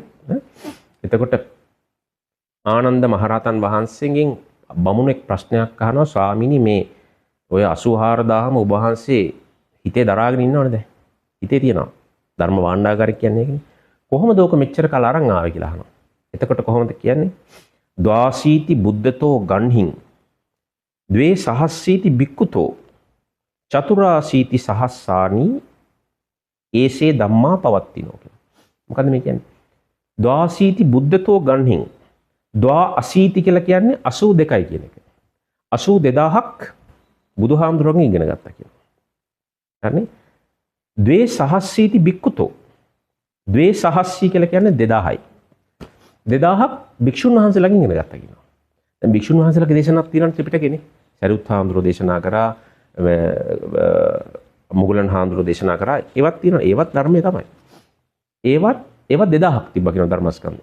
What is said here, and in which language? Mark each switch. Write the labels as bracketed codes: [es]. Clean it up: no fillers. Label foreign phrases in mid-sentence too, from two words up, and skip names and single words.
[si] එතකොට ආනන්ද මහරහතන් වහන්සේගෙන් බමුණෙක් ප්‍රශ්නයක් අහනවා ස්වාමීනි මේ ඔය 84000ම ඔබ වහන්සේ හිතේ දරාගෙන ඉන්නවනේ දැන්. හිතේ තියනවා. ධර්ම භාණ්ඩාගාරික කියන්නේ ඒකනේ. කොහොමද ඕක මෙච්චර කල් අරන් ආවේ කියලා අහනවා. එතකොට කොහොමද කියන්නේ? [pi] ද්වාසීති බුද්ධතෝ ගන්හින් ද්වේ සහස්සීති බික්කුතෝ චතුරාසීති සහස්සානි ඒසේ ධම්මා පවත්තිනෝ කියලා. [si] මොකද්ද මේ කියන්නේ? [pi] ද්වාසීති බුද්ධතෝ ගන්හින් ද්වා අසීති [si] කියලා කියන්නේ 82යි කියන එක. 82000ක් බුදුහාමුදුරුවන්ගෙන් ඉගෙන ගත්තා කියනවා. හරිනේ? [pi] ද්වේ සහස්සීති බික්කුතෝ. ද්වේ සහස්සී [si] කියලා කියන්නේ 2000යි. 2000ක් භික්ෂුන් වහන්සේලාගෙන් ඉගෙන ගත්තා කියනවා. දැන් භික්ෂුන් වහන්සේලාගේ දේශනාවක් තියෙනවා ත්‍රිපිටකේනේ. සරියුත් හාමුදුරුවෝ දේශනා කරා, මුගලන් හාමුදුරුවෝ දේශනා කරා. ඒවත් තියෙනවා. ඒවත් ධර්මයේ තමයි. ඒවත් 2000ක් තිබ්බා කියනවා ධර්මස්කන්ධ.